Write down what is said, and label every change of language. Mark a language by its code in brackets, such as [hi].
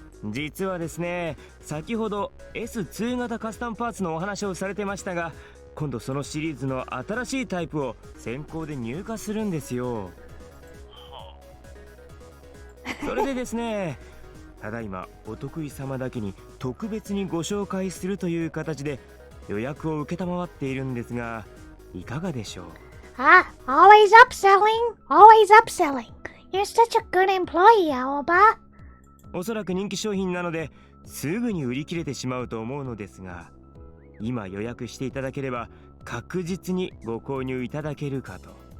[ja] 実はですね、先ほど S2 型カスタムパーツのお話をされてましたが、今度そのシリーズの新しいタイプを先行で入荷するんですよ。それでですね、ただいまお得意様だけに特別にご紹介するという形で予約を承っているんですが、いかがでしょう？ [en] Always upselling. Always upselling. You're such a good employee, Aoba. [ja] おそらく人気商品なのですぐに売り切れてしまうと思うのですが、今予約していただければ確実にご購入いただけるかと。